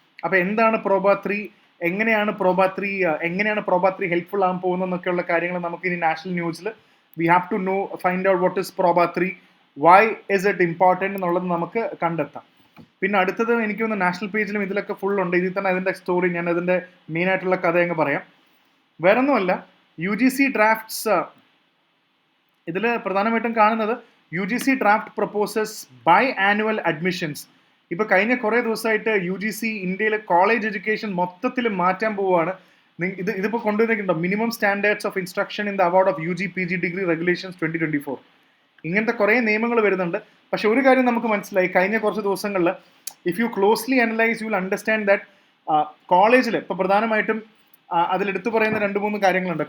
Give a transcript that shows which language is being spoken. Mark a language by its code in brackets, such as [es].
[ml] അപ്പോൾ എന്താണ് പ്രോബ 3, എങ്ങനെയാണ് പ്രോബ 3 ഹെൽപ്ഫുൾ ആകാൻ പോകുന്നതെന്നൊക്കെയുള്ള കാര്യങ്ങൾ നമുക്ക് ഇനി നാഷണൽ ന്യൂസിൽ [en] we have to find out what is Proba 3, why is it important [ml] എന്നുള്ളത് നമുക്ക് കണ്ടെത്താം. പിന്നെ അടുത്തത് എനിക്ക് തോന്നുന്നു നാഷണൽ പേജിലും ഇതിലൊക്കെ ഫുൾ ഉണ്ട്. ഇതിൽ തന്നെ അതിൻ്റെ സ്റ്റോറി, ഞാൻ അതിൻ്റെ മെയിൻ ആയിട്ടുള്ള കഥ അങ്ങ് പറയാം. വേറൊന്നുമല്ല, UGC ഡ്രാഫ്റ്റ്സ് ഇതിൽ പ്രധാനമായിട്ടും കാണുന്നത് [en] UGC draft proposes biannual admissions. [ml] ഇപ്പോൾ കഴിഞ്ഞ കുറേ ദിവസമായിട്ട് UGC ഇന്ത്യയിലെ കോളേജ് എഡ്യൂക്കേഷൻ മൊത്തത്തിൽ മാറ്റാൻ പോവുകയാണ്. ഇതിപ്പോൾ കൊണ്ടുവന്നിട്ടുണ്ടോ minimum standards of instruction in the award of UG PG degree regulations 2024. ഇങ്ങനത്തെ കുറേ നിയമങ്ങൾ വരുന്നുണ്ട്. പക്ഷെ ഒരു കാര്യം നമുക്ക് മനസ്സിലായി കഴിഞ്ഞ കുറച്ച് ദിവസങ്ങളിൽ, [en] if you closely analyse you will understand that [ml] കോളേജിൽ ഇപ്പോൾ പ്രധാനമായിട്ടും അതിലെടുത്തു പറയുന്ന 2-3 കാര്യങ്ങളുണ്ട്.